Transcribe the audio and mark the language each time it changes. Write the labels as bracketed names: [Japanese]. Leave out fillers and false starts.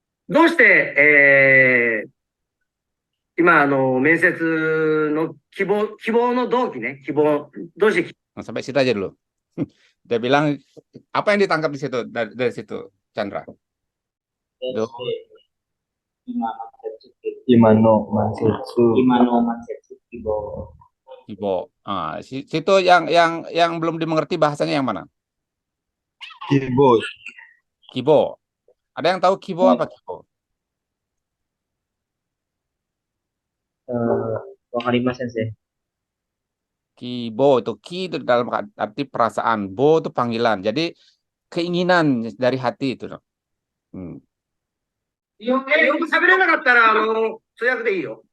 [Japanese] どうして、今、面接の希望の動機ね、どうして [Indonesian] Nah, sampai situ aja dulu. Dia bilang apa yang ditangkap di situ dari situ, Chandra? Tuh. [Japanese] Imano Mansetsu. Kibo. [Indonesian] Ah, situ yang belum dimengerti bahasanya yang mana? [Japanese] Kibo. Kibo. [Indonesian] Ada yang tahu kibo apa kibo? [Japanese] Wakarimasen sih. [Indonesian] Kibo itu ki itu dalam arti perasaan, bo itu panggilan. Jadi keinginan dari hati itu. Hmm. [Japanese] よく喋れなかったら、通訳でいいよ。